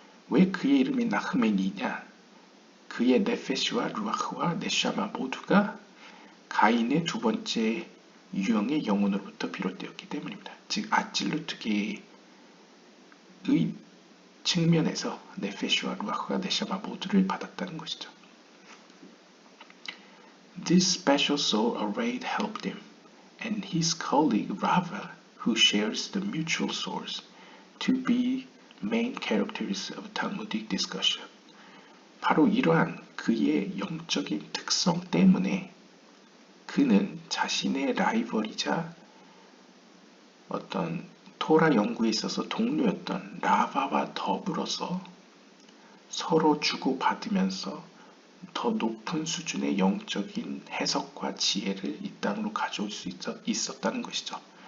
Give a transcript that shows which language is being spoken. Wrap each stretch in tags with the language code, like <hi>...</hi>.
<ko>왜 그의 이름이 나흐메니냐? 그의 네페시와 루아흐와 네샤마 모두가 가인의 두 번째 유형의 영혼으로부터 비롯되었기 때문입니다. 즉 아찔루트계의 측면에서 네페시와 루아흐와 네샤마 모두를 받았다는 것이죠.</ko> <en>This special soul arrayed helped him, and his colleague Rava, who shares the mutual source, to be main characters of Talmudic discussion.</en> <ko>바로 이러한 그의 영적인 특성 때문에 그는 자신의 라이벌이자 어떤 토라 연구에 있어서 동료였던 라바와 더불어서 서로 주고받으면서 더 높은 수준의 영적인 해석과 지혜를 이 땅으로 가져올 수 있었다는 것이죠.</ko>